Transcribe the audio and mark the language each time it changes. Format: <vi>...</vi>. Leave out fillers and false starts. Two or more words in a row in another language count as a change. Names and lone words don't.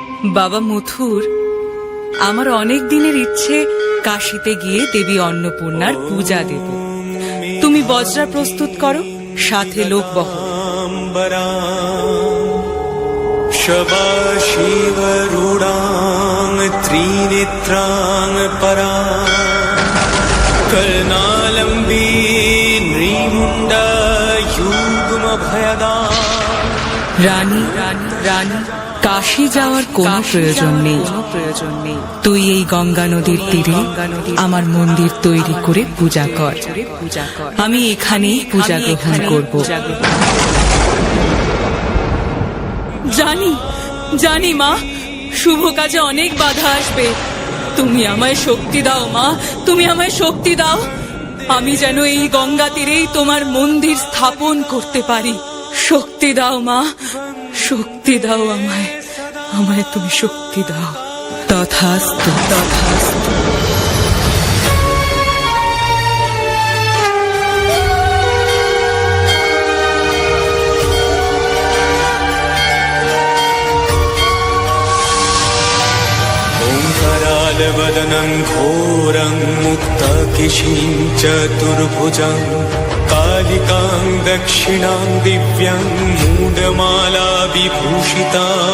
<bn>বাবা মথুর, আমার অনেক দিনের ইচ্ছে কাশীতে গিয়ে দেবী অন্নপূর্ণার পূজা দেব। তুমি বজরা প্রস্তুত করো, সাথে লোক বহ।</bn> <sa>शबाशिवरूढां त्रिनेत्रां परा कर्णालम्बी नृमुण्डा युग्मभयदा।</sa> <bn>রানী রানী, কাশী যাওয়ার কোনো প্রয়োজন নেই। তুই এই গঙ্গা নদীর তীরে আমার মন্দির তৈরি করে পূজা কর। আমি এখানেই পূজা গ্রহণ করব। জানি মা, শুভ কাজে অনেক বাধা আসবে। তুমি আমায় শক্তি দাও মা, তুমি আমায় শক্তি দাও। আমি যেন এই গঙ্গা তীরেই তোমার মন্দির স্থাপন করতে পারি। শক্তি দাও মা, শক্তি দাও আমায় তুমি শক্তি দাও। তথাস্তু তথাস্তু।</bn> <sa>ओङ्कारालवदनं घोरं मुक्तकेशीं चतुर्भुजं कालिकां दक्षिणां दिव्यं मूढमाला विभूषिता</sa>